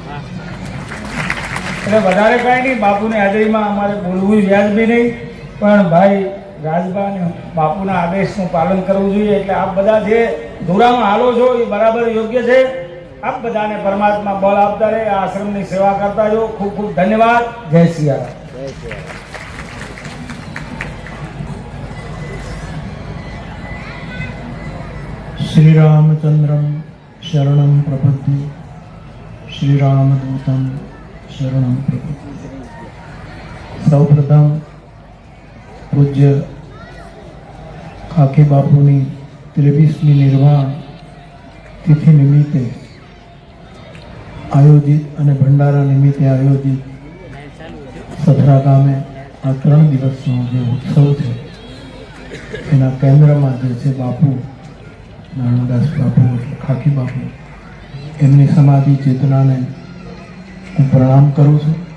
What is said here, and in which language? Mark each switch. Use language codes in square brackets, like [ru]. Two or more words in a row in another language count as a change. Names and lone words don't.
[gu] એટલે વધારે કાંઈ નહીં, બાપુની હાજરીમાં અમારે બોલવું વ્યાજબી નહીં, પણ ભાઈ રાજબા અને બાપુના આદેશનું પાલન કરવું જોઈએ. એટલે આપ બધા જે ધુરામાં હાલો છો એ બરાબર યોગ્ય છે. આપ બધાને પરમાત્મા બળ આપતા રહે, આ આશ્રમની સેવા કરતા જો. ખૂબ ખૂબ ધન્યવાદ. જય સિયારામ. [sa] श्रीरामचंद्रं शरणं प्रपद्ये श्रीरामदूतं शरणं प्रपद्ये। [gu] સૌપ્રથમ પૂજ્ય ખાખી બાપુની 23મી નિર્વાણ તિથિ નિમિત્તે આયોજિત અને ભંડારા નિમિત્તે આયોજિત સધરા ગામે આ 3 દિવસનો જે ઉત્સવ છે એના કેન્દ્રમાં જે છે બાપુ નાનદાસ બાપુ એટલે ખાખી બાપુ, એમની સમાધિ ચેતનાને હું પ્રણામ કરું છું.